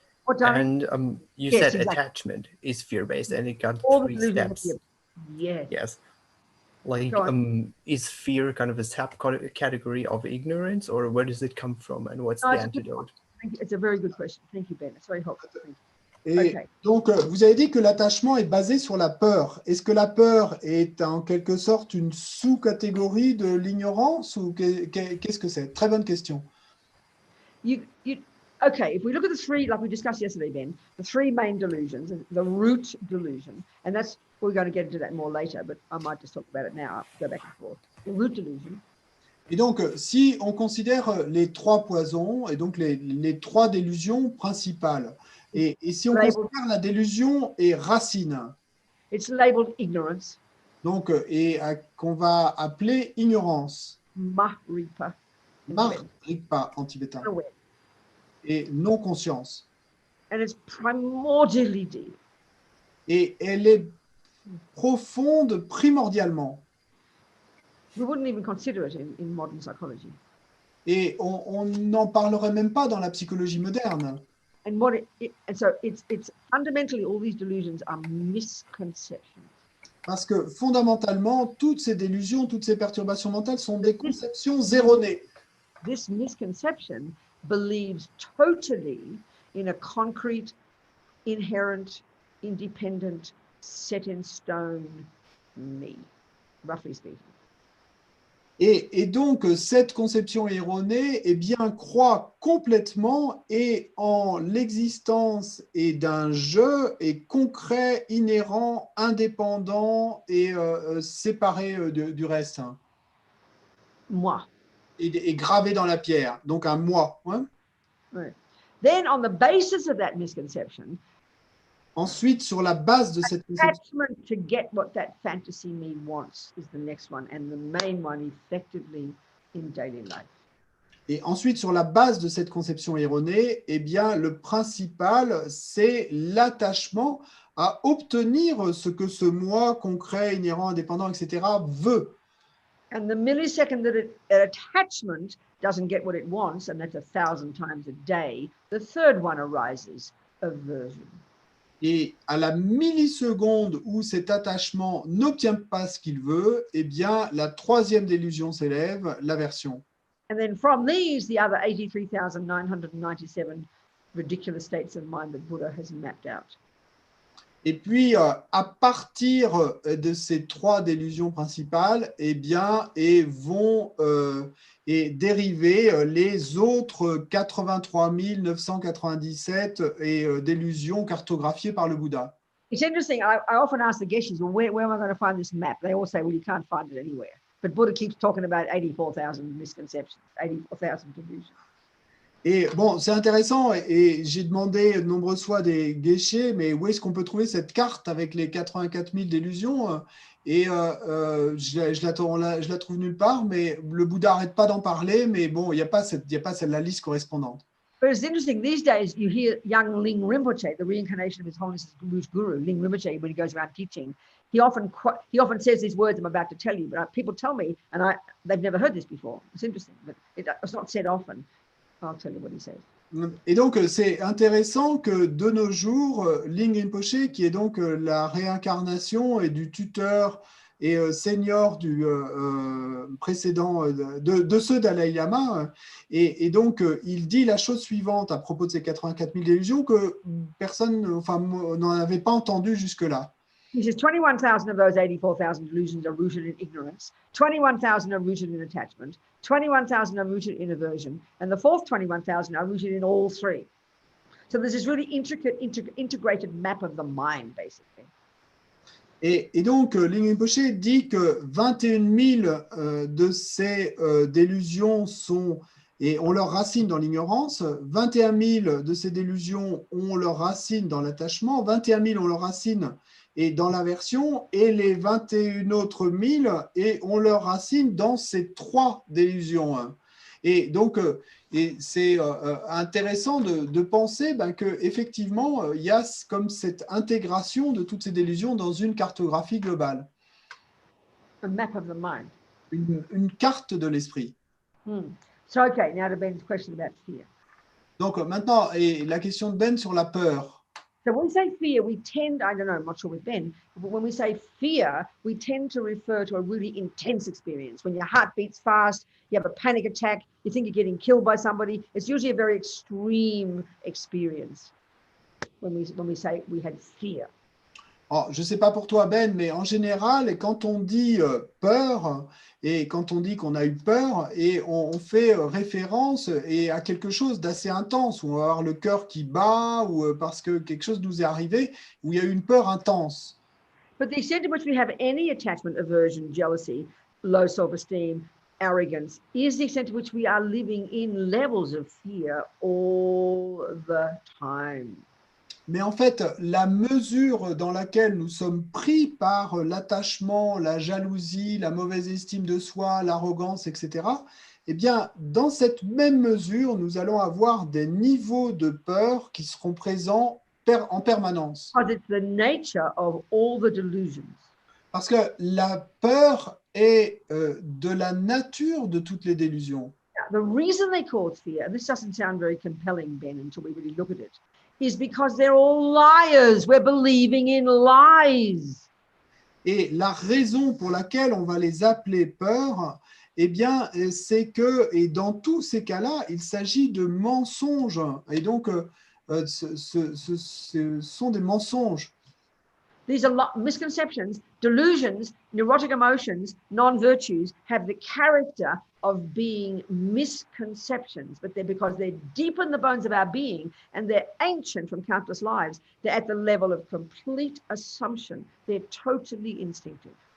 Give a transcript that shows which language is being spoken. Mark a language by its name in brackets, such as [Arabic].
[English] What, darling? And you Yes, said exactly. attachment is fear-based, and it got All the three delusions of steps. fear. Yeah. Yes. Like, Go is fear kind of a subcategory of ignorance, or where does it come from, and what's No, the it's a good antidote? Thank you. It's a very good question. Thank you, Ben. It's very helpful. Thank you. [French] Et [English] Okay. [French] donc, vous avez dit que l'attachement est basé sur la peur. Est-ce que la peur est en quelque sorte une sous-catégorie de l'ignorance ou qu'est-ce que c'est? Très bonne question. [English] Okay, if we look at the three, like we discussed yesterday, Ben, the three main delusions, the root delusion, and that's, we're going to get into that more later, but I might just talk about it now, go back and forth. The root delusion. [French] Et donc, si on considère les trois poisons, et donc les trois délusions principales, et si on considère la délusion et racine, [English] It's labeled ignorance. [French] donc, et qu'on va appeler ignorance, [Tibetan] Mahripa. [French] Marikpa en tibétain, [English] Unaware. [French] et non-conscience. [English] And it's primordially deep. [French] Et elle est profonde primordialement. [English] We wouldn't even consider it in modern psychology. [French] Et on n'en parlerait même pas dans la psychologie moderne. [English] And so it's fundamentally all these delusions are misconceptions. [French] Parce que fondamentalement, toutes ces délusions, toutes ces perturbations mentales sont des conceptions erronées. [English] This misconception believes totally in a concrete, inherent, independent, set in stone me, roughly speaking. [French] Et donc, cette conception erronée, eh bien, croit complètement et en l'existence et d'un jeu et concret, inhérent, indépendant et séparé du reste. Hein. Moi. Et gravé dans la pierre, donc un moi. Hein. [English] Right. Then on the basis of that misconception, [French] ensuite, sur la base de cette conception, [English] attachment to get what that fantasy me wants is the next one, and the main one effectively in daily life. [French] Et ensuite, sur la base de cette conception erronée, eh bien, le principal, c'est l'attachement à obtenir ce que ce moi concret, inhérent, indépendant, etc. veut. [English] And the millisecond that attachment doesn't get what it wants, and that's 1,000 times a day, the third one arises, aversion. [French] Et à la milliseconde où cet attachement n'obtient pas ce qu'il veut, eh bien, la troisième délusion s'élève, l'aversion. [English] And then from these, the other 83,997 ridiculous states of mind that Buddha has mapped out. [French] Et puis, à partir de ces trois délusions principales, eh bien, vont dériver les autres 83 997 délusions cartographiées par le Bouddha. [English] It's interesting. I often ask the Geshes, well, where am I going to find this map? They all say, well, you can't find it anywhere. But Buddha keeps talking about 84,000 misconceptions, 84,000 delusions. [French] Et bon, c'est intéressant, et j'ai demandé de nombreuses fois des geishés, mais où est-ce qu'on peut trouver cette carte avec les 84 000 délusions? Et je la trouve nulle part, mais le Bouddha n'arrête pas d'en parler, mais bon, il n'y a pas la liste correspondante. [English] But it's interesting, these days you hear young Ling Rinpoche, the reincarnation of His Holiness Guru, Ling Rinpoche, when he goes around teaching, he often says these words I'm about to tell you, but people tell me, and they've never heard this before. It's interesting, but it's not said often. I'll tell you what he says. [French] Et donc, c'est intéressant que de nos jours, Ling Rinpoche, qui est donc la réincarnation et du tuteur et senior du précédent, de ce Dalai Lama, et donc il dit la chose suivante à propos de ces 84 000 délusions que personne n'en avait pas entendu jusque-là. [English] He says 21,000 of those 84,000 delusions are rooted in ignorance, 21,000 are rooted in attachment, 21,000 are rooted in aversion, and the fourth 21,000 are rooted in all three. So there's this really intricate, integrated map of the mind, basically. [French] Et donc, Ling Rinpoche dit que 21 000 de ces délusions ont leur racine dans l'ignorance, 21 000 de ces délusions ont leur racine dans l'attachement, 21 000 ont leur racine et dans l'aversion, et les 21 autres 1000 ont leur racine dans ces trois délusions. Et donc, c'est intéressant de penser qu'effectivement, il y a comme cette intégration de toutes ces délusions dans une cartographie globale. [English] A map of the mind. [French] Une carte de l'esprit. [English] So, okay, now to Ben's question about fear. [French] Donc maintenant, et la question de Ben sur la peur. [English] So when we say fear, we tend, I don't know, I'm not sure with Ben, but when we say fear, we tend to refer to a really intense experience. When your heart beats fast, you have a panic attack, you think you're getting killed by somebody. It's usually a very extreme experience when we say we had fear. [French] Oh, je ne sais pas pour toi, Ben, mais en général, quand on dit peur, et quand on dit qu'on a eu peur, et on fait référence à quelque chose d'assez intense, où on va avoir le cœur qui bat, ou parce que quelque chose nous est arrivé, où il y a eu une peur intense. [English] But the extent to which we have any attachment, aversion, jealousy, low self-esteem, arrogance, is the extent to which we are living in levels of fear all the time. [French] Mais en fait, la mesure dans laquelle nous sommes pris par l'attachement, la jalousie, la mauvaise estime de soi, l'arrogance, etc., eh bien, dans cette même mesure, nous allons avoir des niveaux de peur qui seront présents en permanence. [English] Because it's the nature of all the delusions. [French] Parce que la peur est de la nature de toutes les délusions. [English] the reason they cause fear, and this doesn't sound very compelling, Ben, until we really look at it, is because they're all liars. We're believing in lies. [French] Et la raison pour laquelle on va les appeler peur, eh bien, c'est que, et dans tous ces cas-là, il s'agit de mensonges. Et donc, ce sont des mensonges. [English] These are misconceptions, delusions, neurotic emotions, non-virtues have the character of being misconceptions, but they're because they're deep in the bones of our being and they're ancient from countless lives. They're at the level of complete assumption. They're totally instinctive.